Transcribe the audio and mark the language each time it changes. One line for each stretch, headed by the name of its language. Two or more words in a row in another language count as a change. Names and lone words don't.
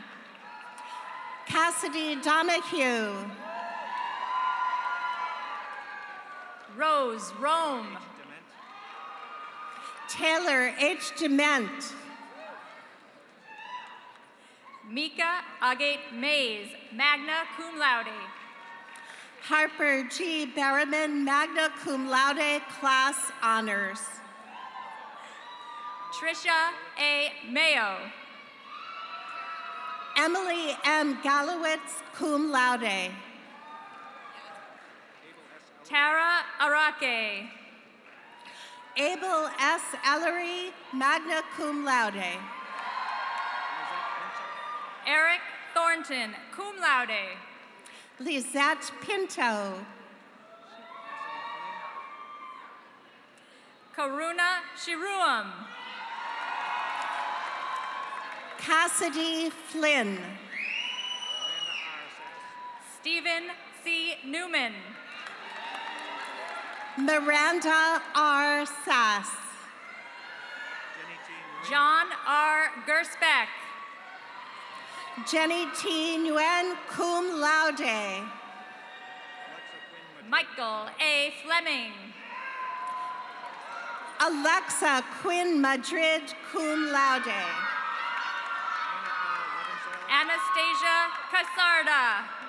English: Cassidy Donahue. Rose Rome. Taylor H. Dement. Mika Agate Mays,
Latin: magna cum laude.
English: Harper G. Berriman,
Latin: magna cum laude,
English: class honors. Trisha A. Mayo. Emily M. Gallowitz,
Latin: cum laude.
English: Tara Arake. Abel S. Ellery,
Latin: magna cum laude.
English: Eric Thornton,
Latin: cum laude.
English: Lizette Pinto. Karuna Shiruam. Cassidy Flynn. Stephen C. Newman. Miranda R. Sass. John R. Gersbeck. Jenny T. Nguyen,
Latin: cum laude.
English: Michael A. Fleming. Alexa Quinn Madrid,
Latin: cum laude.
English: Anastasia Casarda.